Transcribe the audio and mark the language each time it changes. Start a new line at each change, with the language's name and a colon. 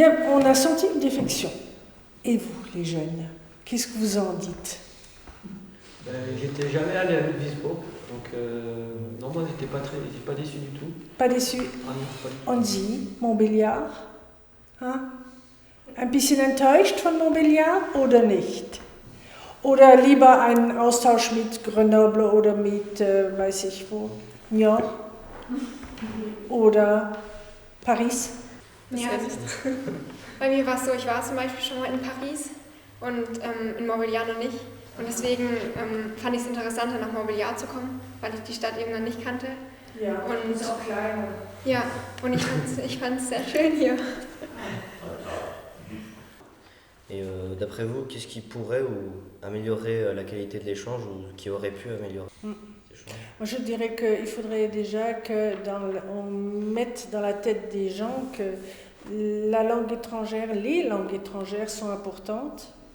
French: On a senti une défection. Et vous, les jeunes, qu'est-ce que vous en dites? J'étais jamais allé à Ludwigsburg, donc non, moi j'étais pas déçu du tout. Pas déçu? Ah non, pas du tout.
German: Und Sie, Montbéliard? Hein? Ein bisschen enttäuscht von Montbéliard oder nicht? Oder lieber einen Austausch mit Grenoble oder mit, weiß ich wo, Nyon? Oder Paris? Ja, bei mir war es so, ich war zum Beispiel schon mal in Paris und in Montbéliard noch nicht. Und deswegen fand ich es interessanter, nach Montbéliard zu kommen, weil ich die Stadt eben dann nicht kannte. Ja, und ist auch kleiner. Ja, und ich fand es sehr schön hier.
French: Et d'après vous, qu'est-ce qui pourrait améliorer la qualité de l'échange ou qui aurait pu améliorer l'échange? Moi, je dirais qu'il faudrait déjà qu'on mette dans la tête des gens que la langue étrangère, les langues étrangères sont importantes.